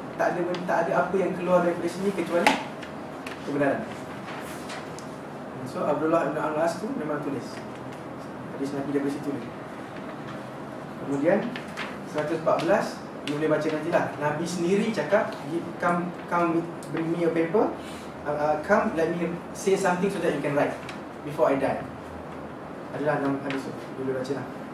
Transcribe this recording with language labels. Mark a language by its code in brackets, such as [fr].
[ms] Tak ada apa yang keluar daripada sini kecuali kebenaran. So Abdullah bin Al-As tu memang tulis. Hadis Nabi daripada situ ni. Kemudian 114 you boleh baca nantilah. Nabi sendiri cakap, [en] come bring me a paper, come let me say something so that you can write before I die. [ms] Adalah dalam hadis tu, you boleh baca lah.